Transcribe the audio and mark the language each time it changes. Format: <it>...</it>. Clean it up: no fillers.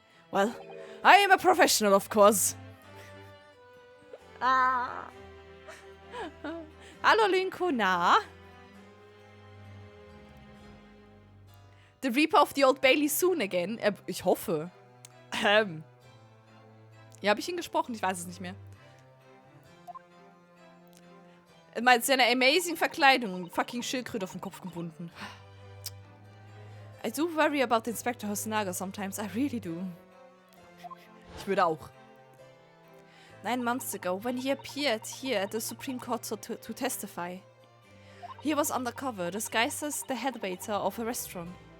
<en>Well, I am a professional, of course.</en> <de>Hallo, Linko, na?</de> <en>The Reaper of the Old Bailey soon again.</en> <de>Ich hoffe. Ja, habe ich ihn gesprochen? Ich weiß es nicht mehr. Er meint seine amazing Verkleidung. Fucking Schildkröte auf den Kopf gebunden.</de> <en>I do worry about Inspector Hosonaga sometimes. I really do.</en> <de>Ich würde auch.</de> <en>9 months ago, when he appeared here at the Supreme Court to testify, he was undercover, disguised as the head waiter of a restaurant.</en>